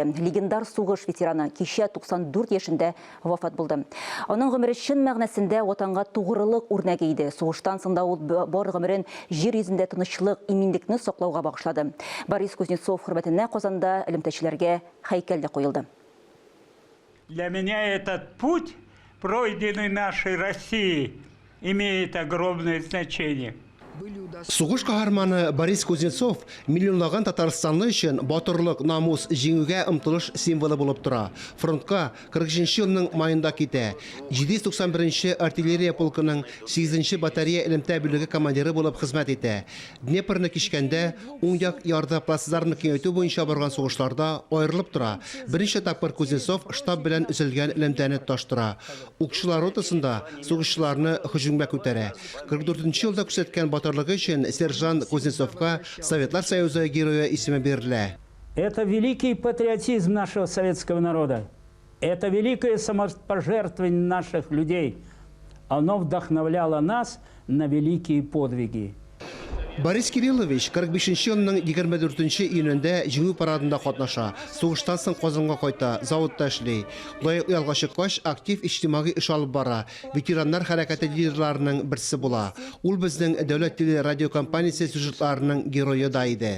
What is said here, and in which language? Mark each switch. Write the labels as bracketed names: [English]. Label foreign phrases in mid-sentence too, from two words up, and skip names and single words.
[Tatar] Легендар сугыш ветераны кичә 94 яшендә вафат булды. Аның гомере чын мәгънәсендә ватанга тугрылык үрнәге иде. Сугыштан соң да ул бар гомерен җир йөзендә тынычлык, иминлекне саклауга багышлады. Борис Кузнецов хөрмәтенә Казанда элемтәчеләргә һәйкәл дә куелды. [Russian] Для меня этот путь, пройденный нашей Россией, имеет огромное значение. [Tatar] Сугыш каһарманы Борис Кузнецов миллионлаган татарстанлы өчен батырлык, намус, җиңүгә омтылыш символы булып тора. Фронтка 43 елның майында китә. 791 артиллерия полкының 8 батарея элемтә бүлеге командиры булып хезмәт итә. Днепрны кичкәндә уң як ярда плацдарны киңәйтү буенча барган сугышларда аерылып тора. Беренче тапкыр Кузнецов штаб белән үзелгән элемтәне таштыра. Укчылар ротасында сугышчыларны һөҗүмгә күтәрә. 44 елда күрсәткән батырлыгы өчен сержант Кузнецовка Советлар Союзы герое исеме бирелә. [Russian] Это великий патриотизм нашего советского народа. Это великое самопожертвование наших людей. Оно вдохновляло нас на великие подвиги. [Tatar] Борис Кириллович 45 елның 24 июнендә җиңү парадында катнаша. Сугыштан соң Казанга кайта, заводта эшли. Лаек ялга чыккач, актив иҗтимагый эш алып бара. Ветераннар хәрәкәте лидерларының берсе була. Ул безнең дәүләт теле радиокомпаниясе сюжетларының герое да иде.